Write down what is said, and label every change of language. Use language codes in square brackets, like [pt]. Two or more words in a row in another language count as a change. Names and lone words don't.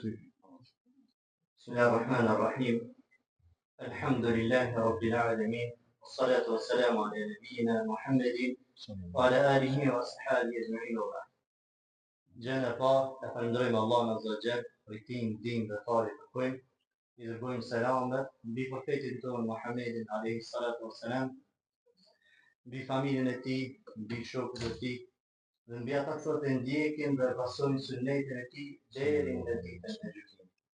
[ar] بسم الله الرحمن الرحيم الحمد لله رب العالمين والصلاة والسلام على نبينا محمد وعلى آله وصحبه أجمعين وبعد. [sq] Gjëna pa e falenderojmë Allahun [ar] عز وجل [sq] për këtë ndihmë dhe falë të kujt. I dërgojmë selamet mbi profetin tonë Muhammedin [ar] عليه الصلاة والسلام, [sq] mbi familjen e tij, mbi shokët e tij, dhe mbi ata që e ndjekin dhe pasojnë sunetin e tij deri në ditën e gjykimit.